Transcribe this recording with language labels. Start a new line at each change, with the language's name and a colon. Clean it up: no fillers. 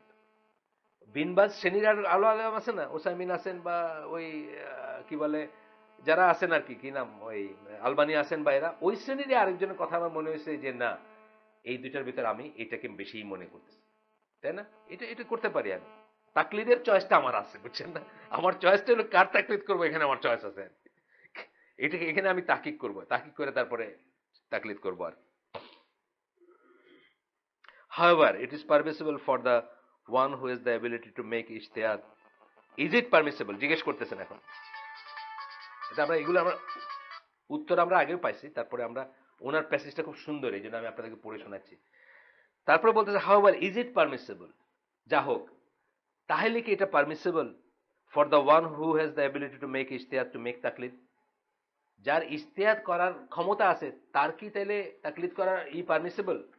Bangla: কিন্তু বিনবাজ শ্রেণীর আর আলো আলম আছে না, ওসাইমিন আছেন, বা ওই কি বলে যারা আছেন আর কি, কি নাম, ওই আলবানি আছেন, বা এরা ওই শ্রেণীরই আরেকজনের কথা আমার মনে হয়েছে যে না, এই দুইটার ভিতরে আমি এটাকে বেশি মনে করতেছি, তাই না? এটা এটা করতে পারি আমি। তাকলিদের চয়েসটা আমার আছে, বুঝছেন না? আমার চয়েসটা হলো কার তাকলিদ করবো, এখানে আমার চয়েস আছে। এটাকে এখানে আমি তাকিক করবো, তাকিক করে তারপরে তাকলিদ করবো আর।
English: However, it is permissible for the one who has the ability to make ijtihad. Is it permissible?
Bangla: জিজ্ঞেস করতেছেন এখন। এটা আমরা এগুলো আমরা উত্তর আমরা আগেও পাইছি, তারপরে আমরা ওনার প্যাসেজটা খুব সুন্দর, এই জন্য আমি আপনাদেরকে পড়ে শোনাচ্ছি। তারপরে বলতেছে
English: however is it permissible,
Bangla: যা হোক তাহলে কি এটা
English: permissible for the one who has the ability to make ইজতিহাদ to make তাকলিদ,
Bangla: যার ইজতিহাদ করার ক্ষমতা আছে তার কি তাহলে তাকলিদ করার পারমিসেবল?